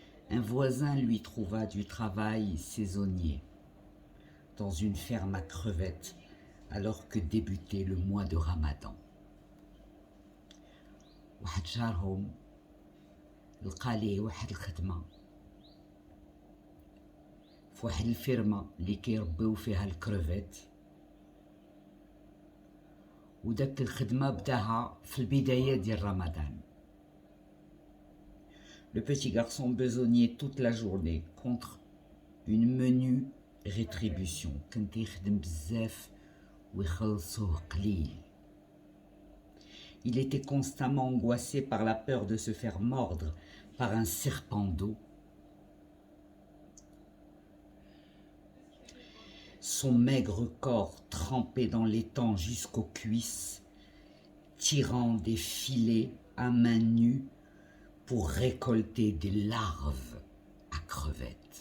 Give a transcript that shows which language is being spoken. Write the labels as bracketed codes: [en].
[fr] Un voisin lui trouva du travail saisonnier dans une ferme à crevettes alors que débutait le mois de Ramadan. [ar] واحد جارهم لقى ليه واحد الخدمة في واحد الفيرما اللي كيربيو فيها الكروفيت، وداك الخدمة بداها في البداية ديال رمضان. [fr] Le petit garçon besognait toute la journée contre une menue rétribution. [ar] كان كيخدم بزاف ويخلصوه قليل. [fr] Il était constamment angoissé par la peur de se faire mordre par un serpent d'eau. Son maigre corps trempé dans l'étang jusqu'aux cuisses, tirant des filets à main nue pour récolter des larves à crevettes.